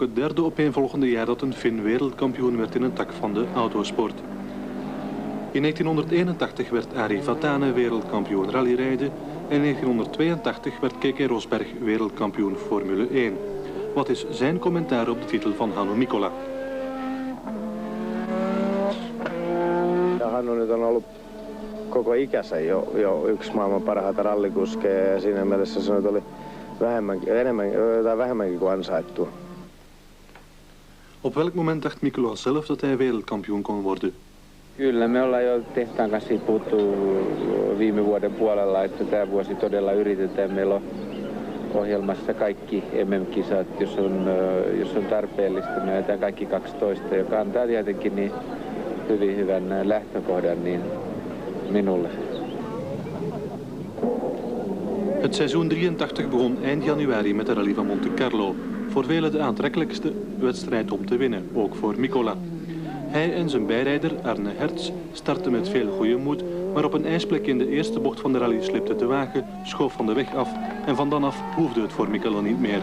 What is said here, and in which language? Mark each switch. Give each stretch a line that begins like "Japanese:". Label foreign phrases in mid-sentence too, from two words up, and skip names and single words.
Dutch: het derde opeenvolgende jaar dat een Fin wereldkampioen werd in een tak van de autosport. In 1981 werd Ari Vatanen wereldkampioen rallyrijden en in 1982 werd Keke Rosberg wereldkampioen Formule 1. Wat is zijn commentaar op de titel van Hannu Mikkola?
Finnish: Ja, Hannu nyt on ollut koko ikänsä jo yksi maailman parhaita rallikuskeja ja siinä mielessä se nyt oli vähemmänkin kuin ansaittu.
Dutch: Op welk moment dacht Mikkola zelf dat hij wereldkampioen kon worden?
Finnish: Kyllä, me ollaan jo tehtaan kanssa puhuttu viime vuoden puolella, että tämä vuosi todella yritetään. Meillä on ohjelmassa kaikki MM-kisat, jos on tarpeellista. Me ajetaan kaikki 12, joka antaa tietenkin niin hyvän lähtökohdan niin minulle.
Dutch: Het seizoen 83 begon eind januari met de rally van Monte Carlo. Voor velen de aantrekkelijkste wedstrijd om te winnen, ook voor Mikkola. Hij en zijn bijrijder Arne Hertz startten met veel goede moed, maar op een ijsplek in de eerste bocht van de rally slipte de wagen, schoof van de weg af en van dan af hoefde het voor Mikkola niet meer.